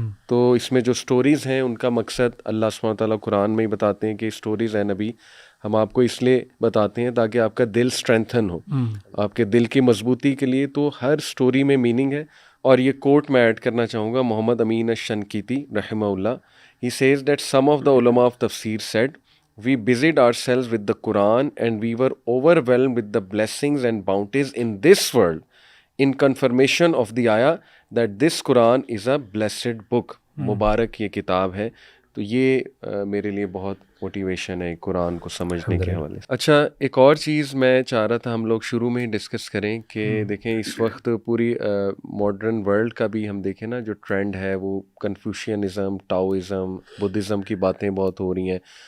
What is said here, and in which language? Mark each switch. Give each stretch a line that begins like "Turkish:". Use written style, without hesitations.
Urdu: تو اس میں جو سٹوریز ہیں ان کا مقصد اللہ سبحانہ تعالیٰ قرآن میں ہی بتاتے ہیں کہ سٹوریز ہیں نبی ہم آپ کو اس لیے بتاتے ہیں تاکہ آپ کا دل اسٹرینتھن ہو, آپ کے دل کی مضبوطی کے لیے. تو ہر سٹوری میں میننگ ہے. اور یہ کوٹ میں ایڈ کرنا چاہوں گا محمد امین الشنقیطی رحمہ اللہ.
English: He says that some of the ulama of tafsir said, we busied ourselves with the Quran and we were overwhelmed with the blessings and bounties in this world in confirmation of the ayah that this Quran is a blessed book.
Urdu: مبارک یہ کتاب ہے. تو یہ میرے لیے بہت motivation ہے قرآن کو سمجھنے کے حوالے سے. اچھا, ایک اور چیز میں چاہ رہا تھا ہم لوگ شروع میں ہی ڈسکس کریں کہ دیکھیں اس وقت پوری ماڈرن ورلڈ کا بھی ہم دیکھیں نا جو ٹرینڈ ہے وہ کنفیوشینزم, ٹاؤزم, بدھزم کی باتیں بہت ہو رہی ہیں.